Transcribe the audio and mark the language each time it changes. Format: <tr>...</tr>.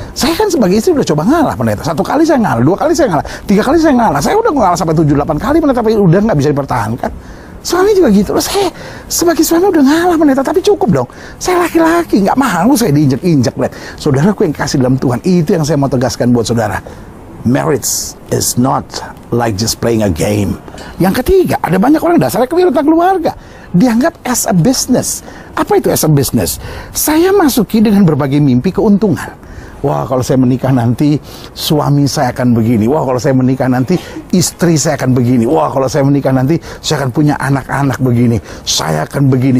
<id>Saya kan sebagai istri udah coba ngalah pendeta. 1 kali saya ngalah, 2 kali saya ngalah, 3 kali saya ngalah. Saya udah ngalah sampai 7-8 kali pendeta, tapi udah nggak bisa dipertahankan. Suami juga gitu. Saya sebagai suami udah ngalah pendeta, tapi cukup dong. Saya laki-laki, nggak mau saya diinjak-injak. Saudaraku yang kasih dalam Tuhan, itu yang saya mau tegaskan buat saudara.</id> <en>Marriage is not like just playing a game.</en> <id>Yang ketiga, ada banyak orang dasarnya keliru tentang keluarga. Dianggap</id> <en>as a business.</en> <id>Apa itu as a business? Saya masuki dengan berbagai mimpi keuntungan. Wah, kalau saya menikah nanti suami saya akan begini. Wah, kalau saya menikah nanti istri saya akan begini. Wah, kalau saya menikah nanti saya akan punya anak-anak begini. Saya akan begini.</id>